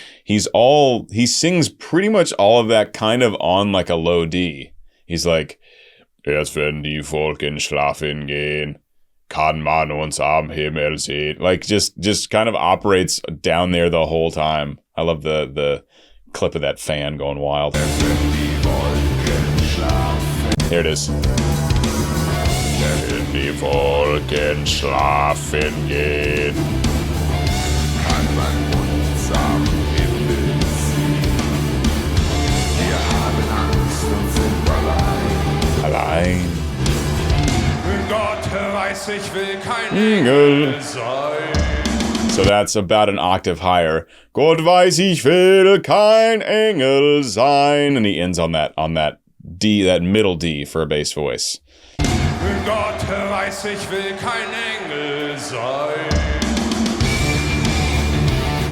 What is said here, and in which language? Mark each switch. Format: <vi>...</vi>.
<en>He sings pretty much all of that kind of on like a low D. He's like,</en> <de>erst wenn die Wolken schlafen gehen, kann man uns am Himmel sehen.</de> <en>Like just kind of operates down there the whole time. I love the clip of that fan going wild. There it is.</en> <de>Wenn die Wolken schlafen gehen, kann man uns am Himmel sehen. Wir haben Angst und sind Allein. Gott weiß, ich will kein Engel sein.</de> <en>So that's about an octave higher.</en> <de>Gott weiß, ich will kein Engel sein.</de> <en>And he ends on that D, that middle D for a bass voice.</en> <de>Gott weiß, ich will kein Engel sein.</de>